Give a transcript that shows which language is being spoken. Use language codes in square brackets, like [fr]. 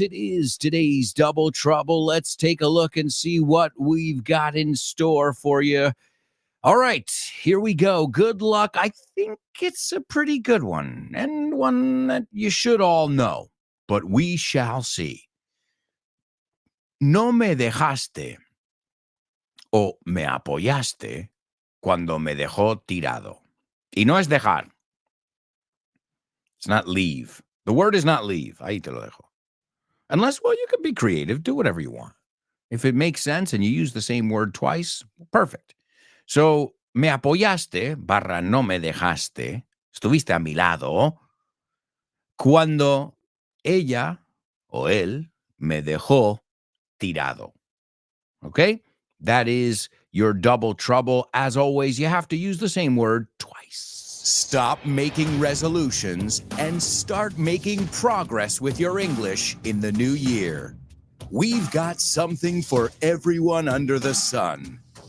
[en] It is today's Double Trouble. Let's take a look and see what we've got in store for you. All right, here we go. Good luck. I think it's a pretty good one, and one that you should all know, but we shall see. [es] No me dejaste o me apoyaste cuando me dejó tirado. Y no es dejar. [en] It's not leave. The word is not leave. [es] Ahí te lo dejo. [en] Unless, well, you can be creative. Do whatever you want. If it makes sense and you use the same word twice, perfect. [es] So, me apoyaste barra no me dejaste. Estuviste a mi lado cuando ella o él me dejó tirado. [en] Okay? That is your double trouble. As always, you have to use the same word twice. Stop making resolutions and start making progress with your English in the new year. We've got something for everyone under the sun.